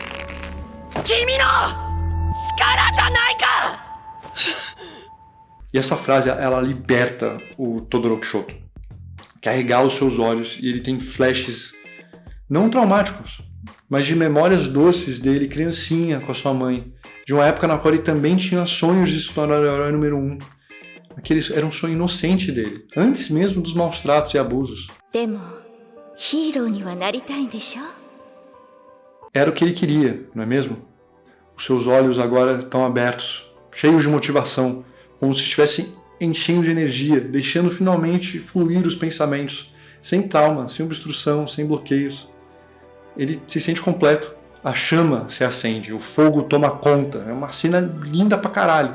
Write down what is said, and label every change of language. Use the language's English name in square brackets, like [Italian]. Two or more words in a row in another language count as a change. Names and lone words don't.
[Portuguese] E essa frase, ela liberta o Todoroki Shoto, que arregala os seus olhos e ele tem flashes não traumáticos, mas de memórias doces dele, criancinha, com a sua mãe, de uma época na qual ele também tinha sonhos de se tornar o herói número 1, Era um sonho inocente dele, antes mesmo dos maus tratos e abusos. [Japanese] でもヒーローにはなりたいんでしょ? [Portuguese] Era o que ele queria, não é mesmo? Os seus olhos agora estão abertos, cheios de motivação, como se estivessem enchendo de energia, deixando finalmente fluir os pensamentos, sem trauma, sem obstrução, sem bloqueios. Ele se sente completo, a chama se acende, o fogo toma conta, é uma cena linda pra caralho.